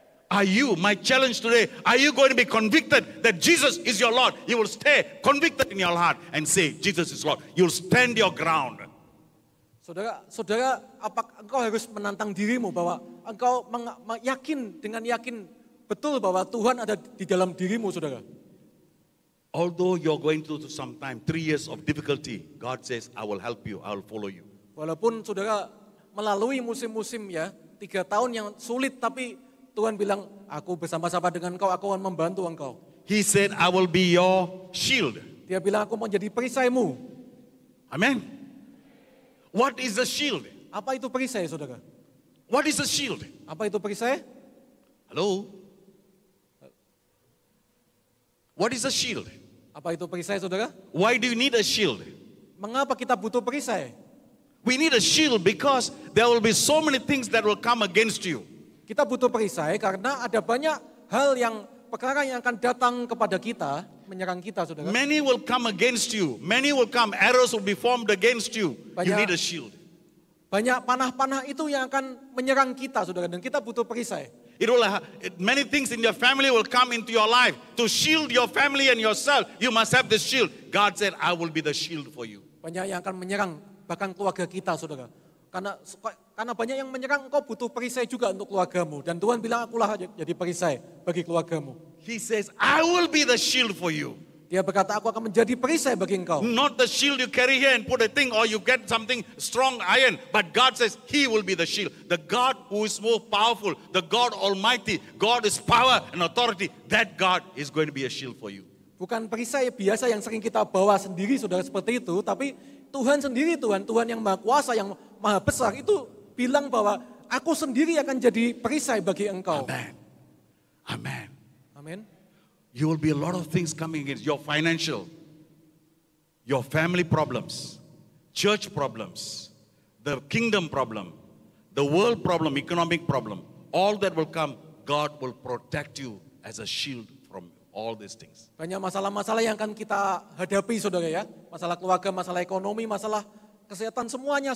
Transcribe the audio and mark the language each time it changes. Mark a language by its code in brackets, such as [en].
[en] Are you, my challenge today, are you going to be convicted that Jesus is your Lord? You will stay convicted in your heart and say, Jesus is Lord. You'll stand your ground. [id] Saudara, apakah engkau harus menantang dirimu bahwa engkau dengan yakin betul bahwa Tuhan ada di dalam dirimu, saudara? [en] Although you're going through some time, 3 years of difficulty, God says, I will help you, I will follow you. [id] Walaupun saudara melalui musim-musim ya, 3 tahun yang sulit, tapi Tuhan bilang, aku bersama-sama dengan engkau, aku akan membantu engkau. [en] He said, I will be your shield. [id] Dia bilang, aku mau jadi perisaimu. [en] Amen. What is the shield? [id] Apa itu perisai, saudara? [en] What is the shield? [id] Apa itu perisai? [en] Hello? What is a shield? [id] Apa itu perisai, saudara? [en] Why do you need a shield? [id] Mengapa kita butuh perisai? [en] We need a shield because there will be so many things that will come against you. [id] Kita butuh perisai karena ada banyak hal perkara yang akan datang kepada kita, menyerang kita, saudara. [en] Many will come against you. Many will come, arrows will be formed against you. You need a shield. [id] Banyak panah-panah itu yang akan menyerang kita, saudara, dan kita butuh perisai. [en] Many things in your family will come into your life. To shield your family and yourself, you must have this shield. God said, I will be the shield for you. [id] Banyak yang akan menyerang bahkan keluarga kita, saudara. Karena banyak yang menyerang, engkau butuh perisai juga untuk keluargamu. Dan Tuhan bilang, akulah jadi perisai bagi keluargamu. [en] He says, I will be the shield for you. [id] Dia berkata, aku akan menjadi perisai bagi engkau. [en] Not the shield you carry here and put a thing or you get something strong iron. But God says He will be the shield. The God who is more powerful, the God Almighty, God is power and authority. That God is going to be a shield for you. [id] Bukan perisai biasa yang sering kita bawa sendiri, saudara, seperti itu. Tapi Tuhan sendiri, Tuhan yang Maha Kuasa, yang Maha Besar itu bilang bahwa aku sendiri akan jadi perisai bagi engkau. [en] Amen. Amen. [id] Amin. [en] You will be a lot of things coming against your financial, your family problems, church problems, the kingdom problem, the world problem, economic problem. All that will come, God will protect you as a shield from all these things. [id] Banyak masalah-masalah yang akan kita hadapi, saudara ya. Masalah keluarga, masalah ekonomi, masalah kesehatan, semuanya.